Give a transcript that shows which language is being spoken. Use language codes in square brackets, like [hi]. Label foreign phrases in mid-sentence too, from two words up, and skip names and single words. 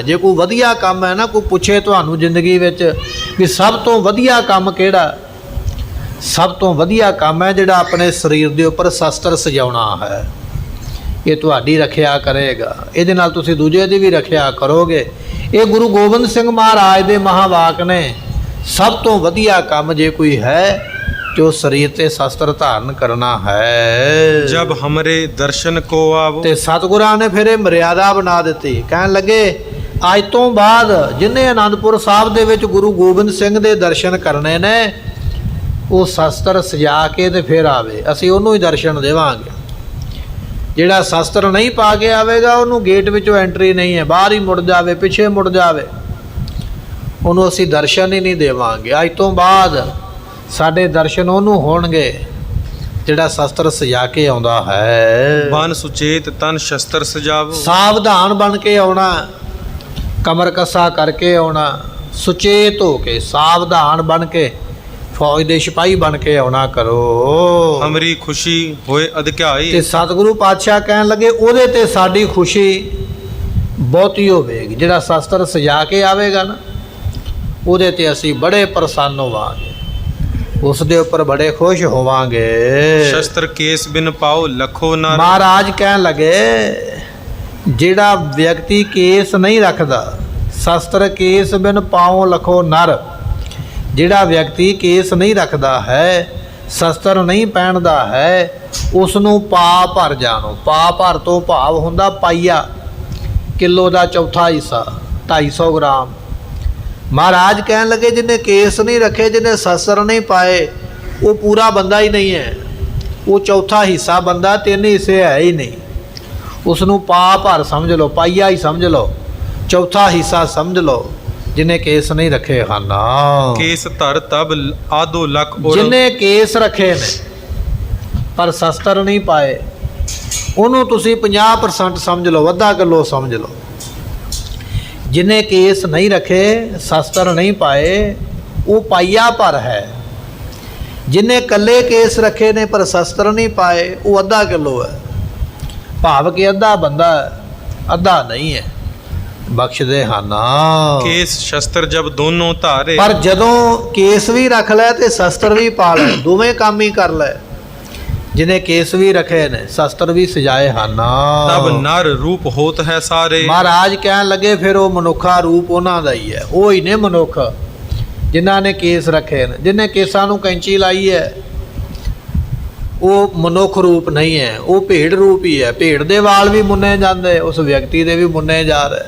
[pa] ਜੇ ਕੋਈ ਵਧੀਆ ਕੰਮ ਹੈ ਨਾ, ਕੋਈ ਪੁੱਛੇ ਤੁਹਾਨੂੰ ਜ਼ਿੰਦਗੀ ਵਿੱਚ ਵੀ ਸਭ ਤੋਂ ਵਧੀਆ ਕੰਮ ਕਿਹੜਾ, ਸਭ ਤੋਂ ਵਧੀਆ ਕੰਮ ਹੈ ਜਿਹੜਾ ਆਪਣੇ ਸਰੀਰ ਦੇ ਉੱਪਰ ਸ਼ਸਤਰ ਸਜਾਉਣਾ ਹੈ। ਇਹ ਤੁਹਾਡੀ ਰੱਖਿਆ ਕਰੇਗਾ, ਇਹਦੇ ਨਾਲ ਤੁਸੀਂ ਦੂਜੇ ਦੀ ਵੀ ਰੱਖਿਆ ਕਰੋਗੇ। ਇਹ ਗੁਰੂ ਗੋਬਿੰਦ ਸਿੰਘ ਮਹਾਰਾਜ ਦੇ ਮਹਾਵਾਕ ਨੇ। ਸਭ ਤੋਂ ਵਧੀਆ ਕੰਮ ਜੇ ਕੋਈ ਹੈ ਜੋ ਸਰੀਰ ਤੇ ਸ਼ਸਤਰ ਧਾਰਨ ਕਰਨਾ ਹੈ। [hi] जब हमरे दर्शन को आवो। [pa] ਤੇ ਸਤਿਗੁਰਾਂ ਨੇ ਫਿਰ ਇਹ ਮਰਿਆਦਾ ਬਣਾ ਦਿੱਤੀ। ਕਹਿਣ ਲੱਗੇ ਅੱਜ ਤੋਂ ਬਾਅਦ ਜਿਹਨੇ ਆਨੰਦਪੁਰ ਸਾਹਿਬ ਦੇ ਵਿੱਚ ਗੁਰੂ ਗੋਬਿੰਦ ਸਿੰਘ ਦੇ ਦਰਸ਼ਨ ਕਰਨੇ ਨੇ, ਉਹ ਸ਼ਸਤਰ ਸਜਾ ਕੇ ਤੇ ਫਿਰ ਆਵੇ, ਅਸੀਂ ਉਹਨੂੰ ਹੀ ਦਰਸ਼ਨ ਦੇਵਾਂਗੇ। ਜਿਹੜਾ ਸ਼ਸਤਰ ਨਹੀਂ ਪਾ ਕੇ ਆਵੇਗਾ ਉਹਨੂੰ ਗੇਟ ਵਿੱਚੋਂ ਐਂਟਰੀ ਨਹੀਂ ਹੈ, ਬਾਹਰ ਹੀ ਮੁੜ ਜਾਵੇ, ਪਿੱਛੇ ਮੁੜ ਜਾਵੇ, ਉਹਨੂੰ ਅਸੀਂ ਦਰਸ਼ਨ ਹੀ ਨਹੀਂ ਦੇਵਾਂਗੇ। ਅੱਜ ਤੋਂ ਬਾਅਦ ਸਾਡੇ ਦਰਸ਼ਨ ਉਹਨੂੰ ਹੋਣਗੇ ਜਿਹੜਾ ਸ਼ਸਤਰ ਸਜਾ ਕੇ ਆਉਂਦਾ ਹੈ। [hi] बन सुचेत तन शस्त्र सजावो। [pa] ਸਾਵਧਾਨ ਬਣ ਕੇ ਆਉਣਾ, ਕਮਰ ਕੱਸਾ ਕਰਕੇ ਆਉਣਾ, ਸੁਚੇਤ ਹੋ ਕੇ, ਸਾਵਧਾਨ ਬਣ ਕੇ, ਫੌਜ ਦੇ ਸਿਪਾਹੀ ਬਣ ਕੇ ਆਉਣਾ ਕਰੋ। [hi] हमरी खुशी होए ਤੇ अधिकाई। [pa] ਸਤਿਗੁਰੂ ਪਾਤਸ਼ਾਹ ਕਹਿਣ ਲੱਗੇ ਉਹਦੇ ਤੇ ਸਾਡੀ ਖੁਸ਼ੀ ਬਹੁਤੀ ਹੋਵੇਗੀ। ਜਿਹੜਾ ਸ਼ਸਤਰ ਸਜਾ ਕੇ ਆਵੇਗਾ ਨਾ, ਉਹਦੇ ਤੇ ਅਸੀਂ ਬੜੇ ਪ੍ਰਸੰਨ ਹੋਵਾਂਗੇ, ਉਸ ਦੇ ਉੱਪਰ ਬੜੇ ਖੁਸ਼ ਹੋਵਾਂਗੇ। [hi] शस्त्र केस बिन पाओ लखो नर। [pa] ਮਹਾਰਾਜ ਕਹਿਣ ਲੱਗੇ ਜਿਹੜਾ ਵਿਅਕਤੀ ਕੇਸ ਨਹੀਂ ਰੱਖਦਾ, [hi] शस्त्र केस बिन पाउ लखो नर, [pa] ਜਿਹੜਾ ਵਿਅਕਤੀ ਕੇਸ ਨਹੀਂ ਰੱਖਦਾ ਹੈ, ਸ਼ਸਤਰ ਨਹੀਂ ਪਹਿਨਦਾ ਹੈ, ਉਸ ਨੂੰ ਪਾ ਭਰ ਜਾਣੋ। ਪਾ ਭਰ ਤੋਂ ਭਾਵ ਹੁੰਦਾ ਪਾਈਆ, ਕਿਲੋ ਦਾ ਚੌਥਾ ਹਿੱਸਾ, 250 ਗ੍ਰਾਮ। ਮਹਾਰਾਜ ਕਹਿਣ ਲੱਗੇ ਜਿਹਨੇ ਕੇਸ ਨਹੀਂ ਰੱਖੇ, ਜਿਹਨੇ ਸ਼ਸਤਰ ਨਹੀਂ ਪਾਏ, ਉਹ ਪੂਰਾ ਬੰਦਾ ਹੀ ਨਹੀਂ ਹੈ, ਉਹ ਚੌਥਾ ਹਿੱਸਾ ਬੰਦਾ, 3 ਹਿੱਸੇ ਹੈ ਹੀ ਨਹੀਂ। ਉਸ ਨੂੰ ਪਾ ਭਰ ਸਮਝ ਲਓ, ਪਾਈਆ ਹੀ ਸਮਝ ਲਓ, ਚੌਥਾ ਹਿੱਸਾ ਸਮਝ ਲਓ, ਜਿਹਨੇ ਕੇਸ ਨਹੀਂ ਰੱਖੇ ਹਨ। [hi] केस धर तब आधो लख और। [pa] ਜਿਹਨੇ ਕੇਸ ਰੱਖੇ ਨੇ ਪਰ ਸ਼ਸਤਰ ਨਹੀਂ ਪਾਏ, ਉਹਨੂੰ ਤੁਸੀਂ 50% ਸਮਝ ਲਓ, ਅੱਧਾ ਕਿਲੋ ਸਮਝ ਲਓ। ਜਿਹਨੇ ਕੇਸ ਨਹੀਂ ਰੱਖੇ, ਸ਼ਸਤਰ ਨਹੀਂ ਪਾਏ, ਉਹ ਪਾਈਆ ਭਰ ਹੈ। ਜਿਹਨੇ ਕੱਲੇ ਕੇਸ ਰੱਖੇ ਨੇ ਪਰ ਸ਼ਸਤਰ ਨਹੀਂ ਪਾਏ, ਉਹ ਅੱਧਾ ਕਿਲੋ ਹੈ। ਭਾਵ ਕਿ ਅੱਧਾ ਬੰਦਾ ਹੈ, ਅੱਧਾ ਨਹੀਂ ਹੈ। ਬਖਸ਼ਦੇ ਹਨ। [hi] केस शस्त्र जब दोनों धारे। [pa] ਪਰ ਜਦੋਂ ਕੇਸ ਵੀ ਰੱਖ ਲੈ ਤੇ ਸ਼ਸਤਰ ਵੀ ਪਾ ਲੈ, ਦੋਵੇਂ ਕੰਮ ਹੀ ਕਰ ਲੈ। ਜਿਹਨੇ ਕੇਸ ਵੀ ਰੱਖੇ ਨੇ, ਸ਼ਸਤਰ ਵੀ ਸਜਾਏ ਹਨ। [hi] तब नर रूप होत है सारे। [pa] ਮਹਾਰਾਜ ਕਹਿਣ ਲੱਗੇ ਫਿਰ ਉਹ ਮਨੁੱਖਾ ਰੂਪ ਉਹਨਾਂ ਦਾ ਹੀ ਹੈ, ਉਹ ਹੀ ਨੇ ਮਨੁੱਖ ਜਿਨ੍ਹਾਂ ਨੇ ਕੇਸ ਰੱਖੇ ਨੇ। ਜਿਹਨੇ ਕੇਸਾਂ ਨੂੰ ਕੈਂਚੀ ਲਾਈ ਹੈ ਉਹ ਮਨੁੱਖ ਰੂਪ ਨਹੀਂ ਹੈ, ਉਹ ਭੇਡ ਰੂਪ ਹੀ ਹੈ। ਭੇਡ ਦੇ ਵਾਲ ਵੀ ਮੁੰਨੇ ਜਾਂਦੇ, ਉਸ ਵਿਅਕਤੀ ਦੇ ਵੀ ਮੁੰਨੇ ਜਾ ਰਹੇ।